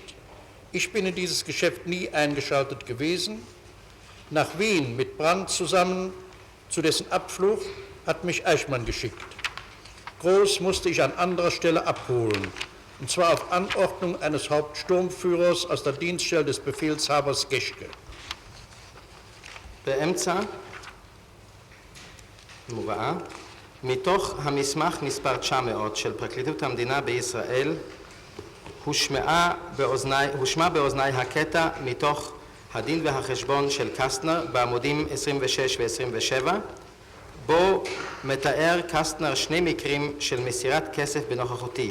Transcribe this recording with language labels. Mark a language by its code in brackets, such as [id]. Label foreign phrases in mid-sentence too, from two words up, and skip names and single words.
[de] Ich bin in dieses Geschäft nie eingeschaltet gewesen. Nach Wien mit Brandt zusammen, zu dessen Abflug, hat mich Eichmann geschickt. Groß musste ich an anderer Stelle abholen, und zwar auf Anordnung eines Hauptsturmführers aus der Dienststelle des Befehlshabers Geschke. [he] באמצע מובאה מתוך המסמך מספר 900 של פרקליטות המדינה בישראל הושמע באוזניי הקטע מתוך הדין והחשבון של קסטנר בעמודים 26 ו-27 בו מתאר קסטנר 2 מקרים של מסירת כסף בנוכחותי.